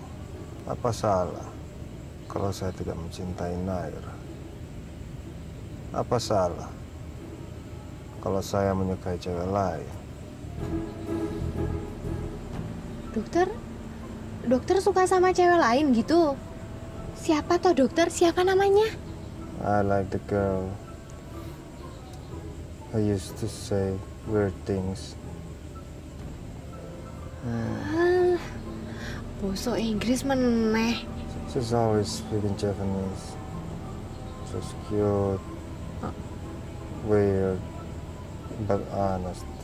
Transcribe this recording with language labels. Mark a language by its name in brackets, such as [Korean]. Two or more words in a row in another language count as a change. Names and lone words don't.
[Indonesian] Apa salah kalau saya tidak mencintai Naira? Apa salah kalau saya menyukai cewek lain? Dokter suka sama cewek lain gitu? Siapa toh dokter? Siapa namanya? [English] I like the girl who used to say weird things. [Javanese] Bosok Inggris meneh. [English] She's always speaking Japanese. She's cute, weird, but honest.